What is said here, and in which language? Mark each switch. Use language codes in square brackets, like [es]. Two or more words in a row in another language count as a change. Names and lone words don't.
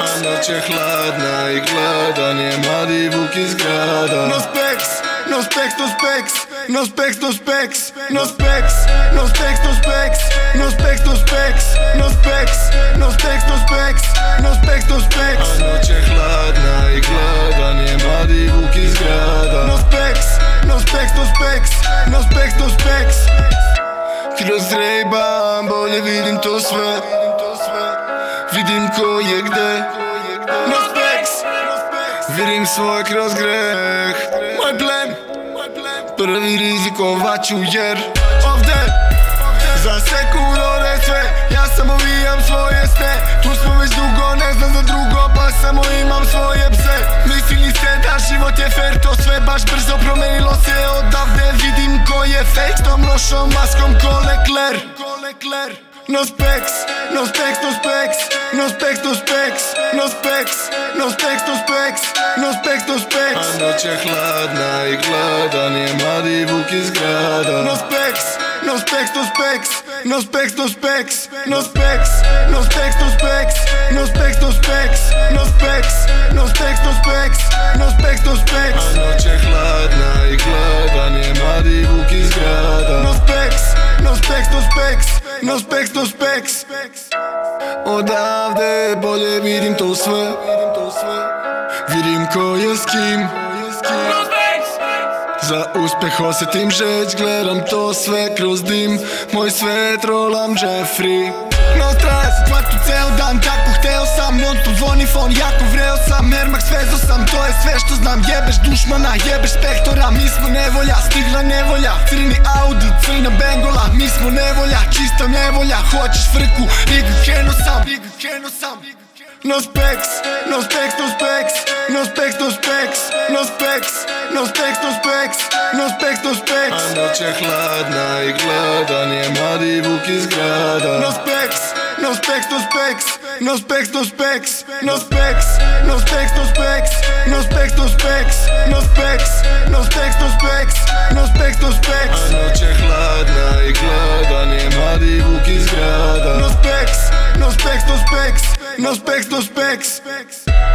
[sr] A noć je hladna i gladan je mladi vuk iz grada. [en] No specs, no specs, no specs, no specs, no specs, no specs, no specs, no specs, no specs, no specs, no specs, no specs, no specs, no specs, no specs. [sr] A noć je hladna i gladan je mladi vuk iz grada. [en] No specs, no specs, no specs, no specs, no specs. [sr] Kroz Ray-Ban bolje vidim to sve. Vidim ko je gde. [en] No specs, [sr] vidim svoj kroz greh. moj plen, Prvi rizikovat ću jer ovde za sekunde sve. Ja samo vijam svoje sne. Tu smo već dugo, ne znam za drugo, pa samo imam svoje pse. Mislili ste da život je fair, to sve baš brzo promenilo se. Odavde vidim ko je fake, s tom lošom maskom ko Leclerc. [en] No specs, no specs, no specs, no specs, no specs, no specs, no specs, no specs, no specs, no specs. [sr] A noć je hladna i gladan je mladi vuk iz grada. [en] No specs, no specs, no specs, no specs, no specs, no specs, no specs, no specs, no specs, no specs, no specs, no specs, no specs, no specs, no specs. [sr] A noć je hladna i gladan je mladi vuk iz grada. [en] No specs, no specs, no specs, no specs, no specs. [sr] Odavde bolje vidim to sve. Vidim ko je s kim. Za uspeh osjetim žeć, gledam to sve kroz dim. Moj svet rolam Jeffrey. No stres, kvartu ceo dan, kako hteo sam. Non stop zvoni fon, jako vreo sam. Air Max vezo sam, to je sve što znam. Jebeš dušmana, jebeš spektora. Mi smo nevolja, stigla nevolja. Crni Audi, crna bengola. Mi smo nevolja, čista nevolja. Hoćeš frku, rigu keno sam. [en] No specs, no specs, no specs, no specs, no specs, no specs, no specs, no specs, no specs, no specs. [sr] A noć je hladna i gladan je mladi vuk iz grada. [en] No specs, no specs, no specs, no specs, no specs, no specs, no specs, no specs, no specs, no specs, no specs, no specs, no specs, no specs, no specs. [sr] A noć je hladna i gladan je mladi vuk iz grada. [en] No specs, no specs, no specs, no specs, no specs.